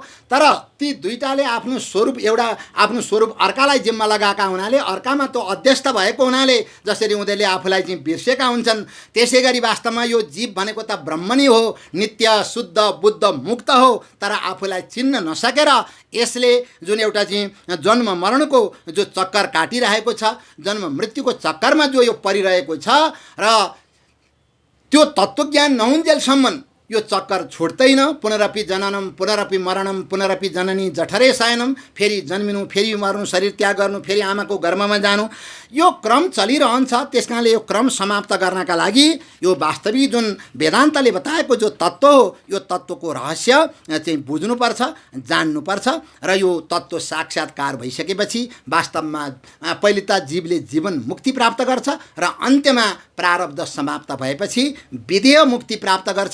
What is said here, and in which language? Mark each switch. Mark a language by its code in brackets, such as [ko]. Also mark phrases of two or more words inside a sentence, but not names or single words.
[ne] तर ती दुईटाले आफ्नो स्वरूप अर्कालाई जिम्मा लगाएका हुनाले, अर्कामा त्यो अध्यस्त भएको हुनाले जसरी उनीहरूले आफूलाई चाहिँ बिर्सेका हुन्छन्, त्यसै गरी वास्तवमा यो जीव भनेको त ब्रह्म नै हो, नित्य शुद्ध बुद्ध मुक्त हो। तर आफूलाई चिन्न नसकेर यसले जुन एउटा चाहिँ जन्म मरणको जो चक्कर काटिरहेको छ, जन्म मृत्युको चक्करमा जो यो परिरहेको छ, र त्यो तत्त्वज्ञान नहुन्जेलसम्म यो चक्कर छुट्दैन। [sa] पुनरपि जननम पुनरपि मरणम पुनरपि जननी जठरे शयनम, [ne] फेरि जन्मिनु, फेरि मर्नु, शरीर त्याग गर्नु, फेरि आमाको गर्भमा जानु, यो क्रम चलिरहन्छ। त्यसकारणले यो क्रम समाप्त गर्नका लागि यो वास्तविक जुन वेदान्तले बताएको जो तत्त्व हो, यो तत्त्वको रहस्य चाहिँ बुझ्नुपर्छ, जान्नुपर्छ। र यो तत्त्व साक्षात्कार भइसकेपछि वास्तवमा पहिले त जीवले जीवन मुक्ति प्राप्त गर्छ र अन्त्यमा प्रारब्ध समाप्त भएपछि विधेय मुक्ति प्राप्त गर्छ।